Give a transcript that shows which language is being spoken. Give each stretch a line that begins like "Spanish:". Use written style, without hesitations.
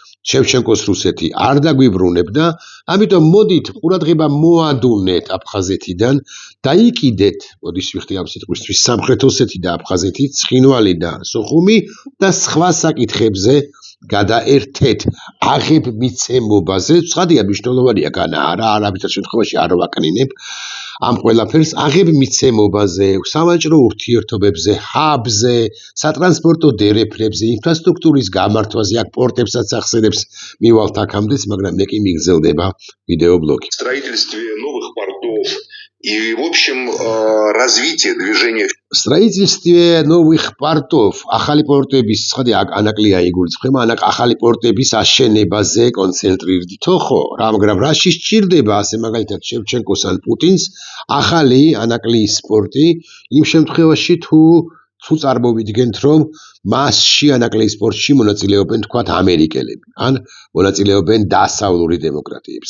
Georgian: შევჩენკოს რუსეთი არ დაგვიბრუნებდა, ამიტომ მოდით ყურადღება მოადუნეთ აფხაზეთიდან, დაიკიდეთ, მოდის ვიხდი ამ სიტყვისთვის, სამხრეთ ოსეთი და აფხაზეთი, ცხინვალი და სოხუმი და სხვა საკითხებზე გადაერთეთ აღებ მიცემობაზე, ცხადია მნიშვნელოვანია განა, არავითარ შემთხვევაში არ ვაკნინებ ამ ყველაფერს, აღებ მიცემობაზე, სავაჭრო ურთიერთობებზე, ჰაბზე, სატრანსპორტო დერეფნებზე, ინფრასტრუქტურის გამართვაზე, აქ პორტებსაც ახსენებს მივალთ აქამდეც, მაგრამ მე კი მიგრძელდება ვიდეობლოგი.
Russian: Строительстве новых портов и, в общем, развитие движения. Строительстве новых портов,
Georgian: ახალი პორტების, ცხადია, ანაკლია იგულისხმება, ახალი პორტების აშენებაზე კონცენტრირდითო, ხო, მაგრამ რაში სჭირდება, ასე მაგალითად შევჩენკოს ან პუტინს, ახალი ანაკლიის პორტი, იმ შემთხვევაში თუ წარმოვიდგენთ, რომ მასში ანაკლიის პორტში მონაწილეობენ თქვათ ამერიკელები, ან მონაწილეობენ დასავლური დემოკრატიები.